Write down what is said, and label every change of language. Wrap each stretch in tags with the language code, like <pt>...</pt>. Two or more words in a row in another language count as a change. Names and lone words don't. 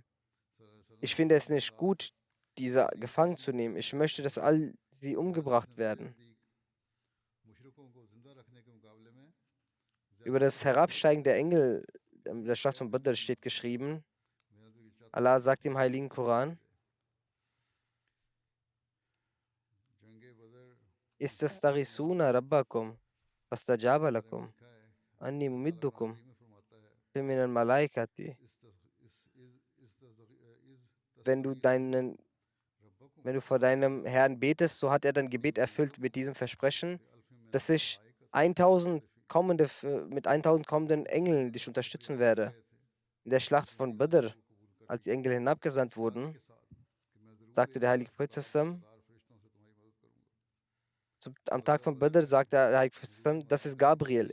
<de>Ich finde es nicht gut, diese gefangen zu nehmen. Ich möchte, dass all sie umgebracht werden. Über das Herabsteigen der Engel der Schlacht von Badr steht geschrieben, Allah sagt im Heiligen Koran,</de> <ar>تستغيثون ربكم فاستجاب لكم أني ممدكم من الملائكة.</ar> <de>Wenn du vor deinem Herrn betest, so hat er dein Gebet erfüllt mit diesem Versprechen, dass sich 1000 mit 1000 kommenden Engeln dich unterstützen werde. In der Schlacht von Badr, als die Engel hinabgesandt wurden, sagte der heilige Prophet sallam, am Tag von Badr sagte der heilige Prophet sallam, das ist Gabriel.</de>